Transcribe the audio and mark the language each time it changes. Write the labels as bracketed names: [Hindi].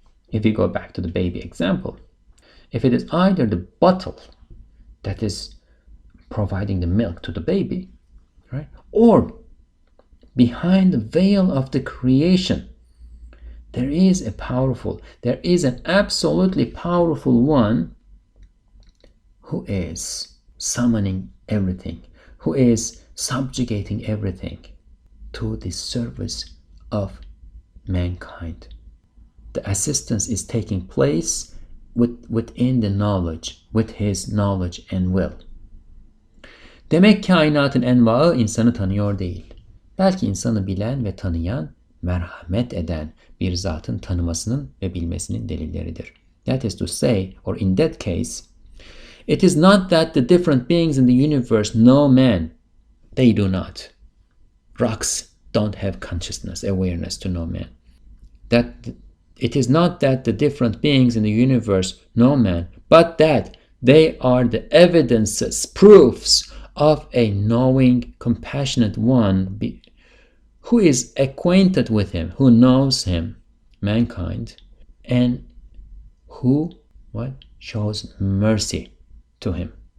[English] If we go back to the baby example, if it is either the bottle that is providing the milk to the baby, right, or behind the veil of the creation, there is an absolutely powerful one who is summoning everything, who is subjugating everything to the service of mankind. The assistance is taking place within the knowledge, with his knowledge and will. [Turkish] Demek kainatın envaı insanı tanıyor değil. Belki insanı bilen ve tanıyan, merhamet eden bir zatın tanımasının ve bilmesinin delilleridir. [English] That is to say, or in that case, it is not that the different beings in the universe know man. They do not. Rocks don't have consciousness, awareness to know man. It is not that the different beings in the universe know man, but that they are the evidences, proofs of a knowing, compassionate one who is acquainted with him, who knows him, mankind, and who shows mercy to him.